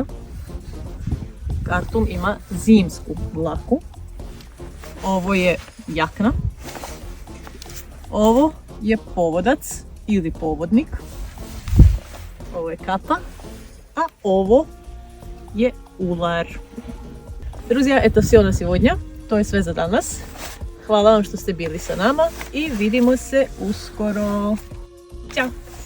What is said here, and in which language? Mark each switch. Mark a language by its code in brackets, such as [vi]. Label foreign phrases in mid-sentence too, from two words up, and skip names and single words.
[sr] Kartum ima zimsku dlaku. Ovo je jakna. Ovo je povodac ili povodnik. Ovo je kapa. A ovo je ular. [ru] Друзья, это все на сегодня. [sr] To je sve za danas. Hvala vam što ste bili sa nama i vidimo se uskoro. Ćao!